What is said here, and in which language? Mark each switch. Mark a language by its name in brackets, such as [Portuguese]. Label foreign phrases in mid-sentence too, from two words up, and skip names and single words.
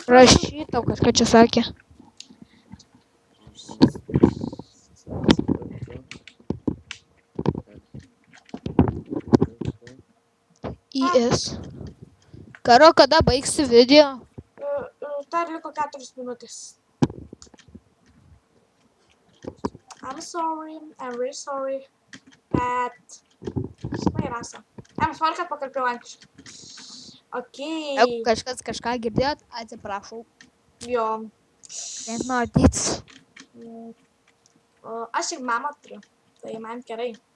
[Lithuanian] Rašytau, kažką čia sakė. IS. Karo, kada baigsi video? Dar liko 4 minutės. [English] I'm sorry, I'm really sorry, [Lithuanian] bet... Žinai, Rasa. Noriu, kad pakalbėjau anksčiau. Okei. Jeigu kažkas kažką girdėjot, atsiprašau. Jo. Nematys. Aš ir mamą turiu. Tai man gerai.